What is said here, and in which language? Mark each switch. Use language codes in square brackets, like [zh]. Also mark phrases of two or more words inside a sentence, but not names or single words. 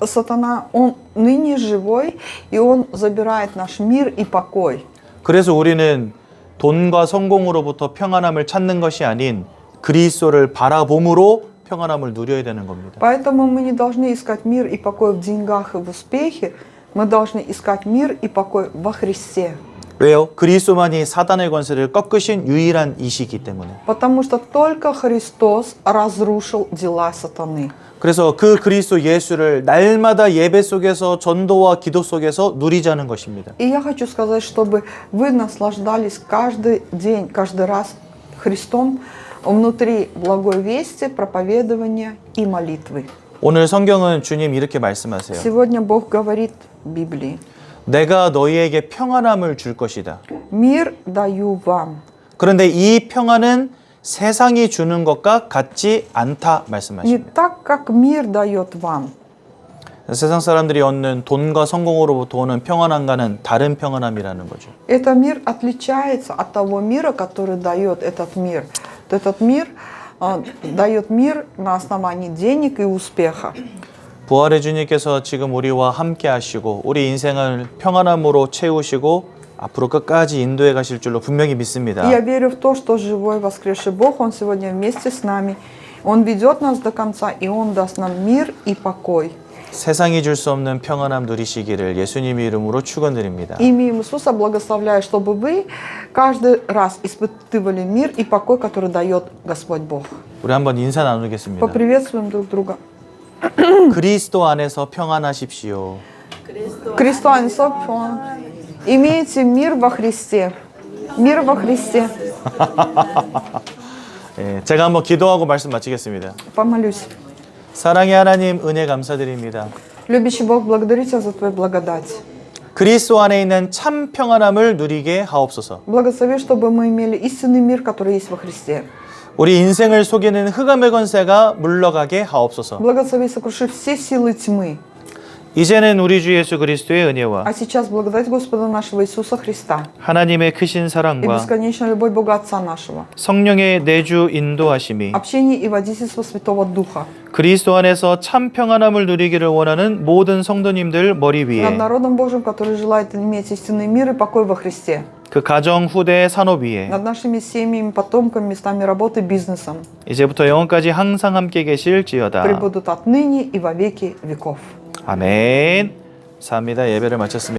[ru] Сатана, он ныне живой, и он забирает наш мир и покой. [ko] 그래서 우리는 돈과 성공으로부터 평안함을 찾는 것이 아닌 그리스도를 바라봄으로 평안함을 누려야 되는 겁니다. [ru] Поэтому мы не должны искать мир и покой в деньгах и в успехе, мы должны искать мир и покой во Христе. [ko] 왜요? 그리스도만이 사단의 권세를 꺾으신 유일한 이시기 때문에. [ru] Потому что только Христос разрушил дела сатаны. [ko] 그래서 그 그리스도 예수를 날마다 예배 속에서 전도와 기도 속에서 누리자는 것입니다. [ru] И я хочу сказать, чтобы вы наслаждались каждый день, каждый раз Христом внутри благой вести, проповедования и молитвы. [ko] 오늘 성경은 주님 이렇게 말씀하세요. [ru] Сегодня Бог говорит в Библии: [ko] 내가 너희에게 평안함을 줄 것이다. [ru] «Мир даю вам». [ko] 그런데 이 평안은 세상이 주는 것과 같지 않다 [ru] Не [ko] 말씀하십니다. [ru] так, как мир дает вам. [ko] 세상 사람들이 얻는 돈과 성공으로부터 오는 평안함과는 다른 평안함이라는 거죠. [ru] Этот мир отличается от того мира, который дает этот мир. Этот мир дает мир на основании денег и успеха. [ko] 부활의 주님께서 지금 우리와 함께 하시고 우리 인생을 평안함으로 채우시고 앞으로 끝까지 인도해 가실 줄로 분명히 믿습니다. [ru] И я верю в то, что живой воскресший Бог, Он сегодня вместе с нами. Он ведет нас до конца, и Он даст нам мир и покой. [ko] 세상이 줄 수 없는 평안함 누리시기를 예수님의 이름으로 축원드립니다. [ru] Именем Иисуса благословляю, чтобы вы каждый раз испытывали мир и покой, который дает Господь Бог. [ko] 우리 한번 인사 나누겠습니다. [ru] Поприветствуем друг друга. [ko] 그리스도 안에서 평안하십시오. [ru] Христос Иисус, имейте мир во Христе. Мир во Христе. [ko] 제가 한번 기도하고 말씀 마치겠습니다. [ru] Помолюсь. [ko] 사랑의 하나님 은혜 감사드립니다. [ru] Любящий Бог, благодарю Тебя за Твою благодать. [ko] 그리스도 안에 있는 참 평안함을 누리게 하옵소서. [ru] Благослови, чтобы мы имели истинный мир, который есть во Христе. [ko] 우리 인생을 속이는 흑암의 권세가 물러가게 하옵소서. [ru] Благослови, сокруши все силы тьмы. [ko] 이제는 우리 주 예수 그리스도의 은혜와 [ru] А сейчас благодать Господа нашего Иисуса Христа [ko] 하나님의 크신 [ru] и [ko] 사랑과 [ru] бесконечная любовь Бога Отца нашего, [ko] 성령의 내주 인도하심이 [ru] общение и водительство Святого Духа [ko] 그리스도 안에서 참 평안함을 누리기를 원하는 모든 성도님들 머리 위에 [ru] над народом Божьим, который желает иметь истинный мир и покой во Христе, [ko] 그 가정 후대 산업 위에 [ru] над нашими семьями, потомками, местами работы, бизнесом, [ko] 이제부터 영원까지 항상 함께 계실지어다. [ru] пребудут отныне и во веки веков. [ko] 아멘. 감사합니다. 예배를 마쳤습니다.